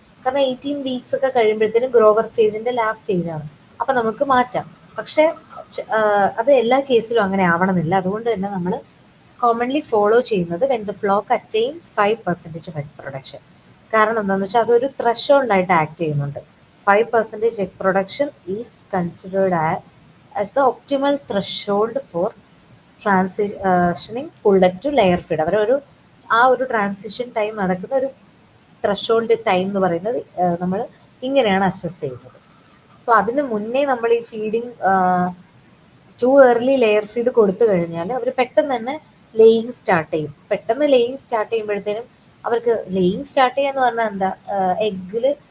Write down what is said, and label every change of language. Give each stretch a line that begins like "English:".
Malayalam: കാരണം 18 weeks ഒക്കെ കഴിയുമ്പോഴത്തേനും ഗ്രോവർ സ്റ്റേജിന്റെ ലാസ്റ്റ് സ്റ്റേജ് ആണ്. അപ്പം നമുക്ക് മാറ്റാം. പക്ഷെ അത് എല്ലാ കേസിലും അങ്ങനെ ആവണമെന്നില്ല. അതുകൊണ്ട് തന്നെ നമ്മൾ കോമൺലി ഫോളോ ചെയ്യുന്നത്
English: When the flock attain 5% egg production.
Malayalam: കാരണം എന്താണെന്ന് വെച്ചാൽ അതൊരു ത്രഷോൾഡ് ആയിട്ട് ആക്ട് ചെയ്യുന്നുണ്ട്.
English: 5% egg production is considered as the optimal threshold for transitioning pullet to layer feed.
Malayalam: ആ ഒരു ട്രാൻസിഷൻ ടൈം നടക്കുന്ന ഒരു ത്രഷോൾഡ് ടൈം എന്ന് പറയുന്നത് നമ്മൾ ഇങ്ങനെയാണ് അസസ് ചെയ്യുന്നത്. സോ അതിന് മുന്നേ നമ്മൾ ഈ feeding to early layer feed കൊടുത്തു കഴിഞ്ഞാൽ അവർ പെട്ടെന്ന് തന്നെ ലേയിങ് സ്റ്റാർട്ട് ചെയ്യും. പെട്ടെന്ന് ലേയിങ് സ്റ്റാർട്ട് ചെയ്യുമ്പോഴത്തേനും അവർക്ക് ലേയിങ് സ്റ്റാർട്ട് ചെയ്യാന്ന് പറഞ്ഞാൽ എന്താ, എഗ്ഗിൽ